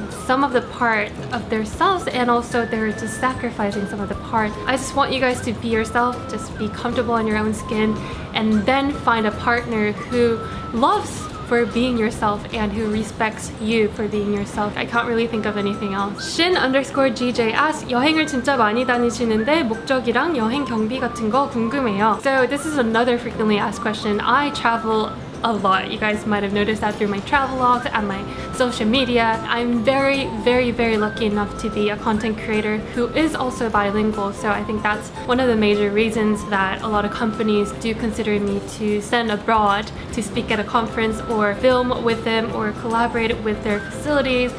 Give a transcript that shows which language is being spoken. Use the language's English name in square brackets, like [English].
[English] some of the part of themselves, and also they're just sacrificing some of the part. I just want you guys to be yourself, just be comfortable in your own skin, and then find a partner who loves for being yourself and who respects you for being yourself. I can't really think of anything else. Shin_GJ asks, [Korean] 여행을 진짜 많이 다니시는데 목적이랑 여행 경비 같은 거 궁금해요. [English] So this is another frequently asked question. I travel a lot. You guys might have noticed that through my travel logs and my social media. I'm very, very, very lucky enough to be a content creator who is also bilingual. So I think that's one of the major reasons that a lot of companies do consider me to send abroad to speak at a conference or film with them or collaborate with their facilities.